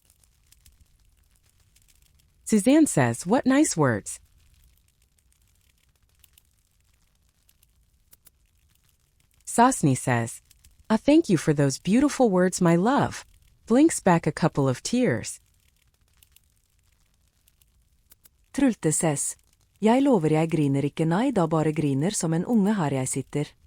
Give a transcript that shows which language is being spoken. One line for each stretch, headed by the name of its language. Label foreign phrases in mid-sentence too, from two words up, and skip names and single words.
English: Suzanne says, what nice words. Sosni says, thank you for those beautiful words, my love. Blinks back a couple of tears. Trulte says,
Norwegian: jeg lover jeg griner ikke nei da bare griner som en unge her jeg sitter.